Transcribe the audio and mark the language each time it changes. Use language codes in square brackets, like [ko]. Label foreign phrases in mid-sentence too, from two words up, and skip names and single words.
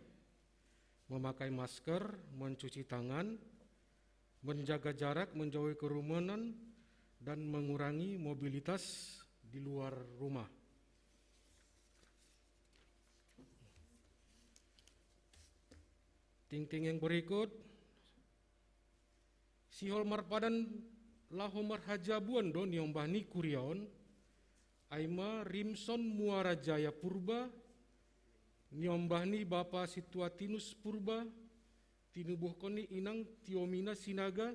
[id] Memakai masker, mencuci tangan, menjaga jarak, menjauhi kerumunan, dan mengurangi mobilitas di luar rumah. Ting-ting yang berikut, [bts] Sihol marpadan lahomar hajabuan do niombahni kuriaon, Aima Rimson Muara Jaya Purba, niombahni Bapa Situatinus Purba, tinubuhkoni inang Tiomina Sinaga,